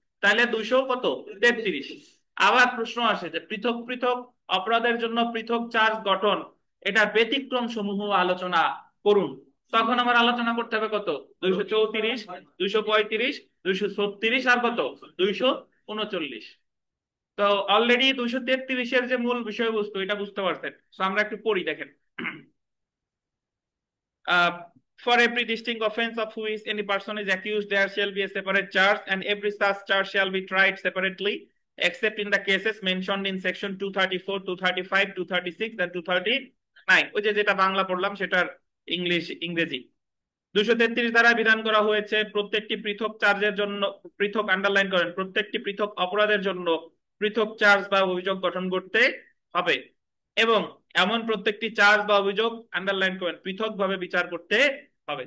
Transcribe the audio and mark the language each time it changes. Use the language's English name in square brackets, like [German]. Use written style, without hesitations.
[Bangla] তাহলে 233। আবার প্রশ্ন আসে যে পৃথক পৃথক অপরাধের জন্য পৃথক চার্জ গঠন, এটা ব্যতিক্রম সমূহ আলোচনা করুন। তখন আমার আলোচনা করতে হবে কত? 234, 235, 236 আর কত? 239। তো অলরেডি 233-এর যে মূল বিষয়বস্তু এটা বুঝতে পারছেন। তো আমরা একটু পড়ি, দেখেন। [English] Uh, for every distinct offense of which any person is accused, there shall be a separate charge, and every such charge shall be tried separately, except in the cases mentioned in section 234, 235, 236, and 239. [Bangla] ওই যে যেটা বাংলা পড়লাম সেটার ইংরেজি। 233 ধারায় বিধান করা হয়েছে প্রত্যেকটি পৃথক চার্জের জন্য, পৃথক, আন্ডারলাইন করেন, প্রত্যেকটি পৃথক অপরাধের জন্য পৃথক চার্জ বা অভিযোগ গঠন করতে হবে এবং এমন প্রত্যেকটি চার্জ বা অভিযোগ, আন্ডারলাইন করেন, পৃথকভাবে বিচার করতে হবে।